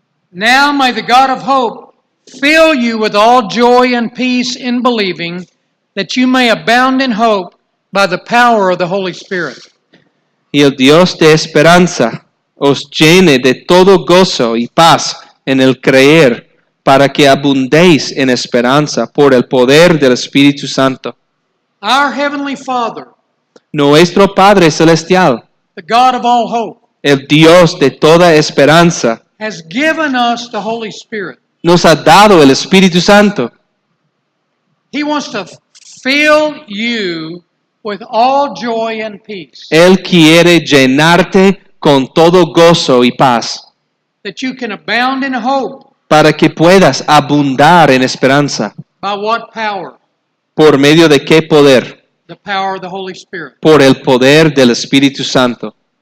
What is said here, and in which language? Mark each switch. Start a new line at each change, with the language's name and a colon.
English: Now may the God of hope fill you with all joy and peace in believing, that you may abound in hope by the power of the Holy Spirit.
Spanish: Y el Dios de esperanza os llene de todo gozo y paz en el creer, para que abundéis en esperanza por el poder del Espíritu Santo.
English: Our Heavenly Father,
Spanish: Nuestro Padre Celestial,
English: the God of all hope,
Spanish: el Dios de toda esperanza,
English: has given us the Holy Spirit.
Spanish: nos ha dado el Espíritu Santo.
English: He wants to fill you with all joy and peace,
Spanish: Él quiere llenarte con todo gozo y paz,
English: that you can abound in hope.
Spanish: para que puedas abundar en esperanza.
English: By what power?
Spanish: ¿Por medio de qué poder?
English: The power of the Holy Spirit.
Spanish: Por el poder del Espíritu Santo.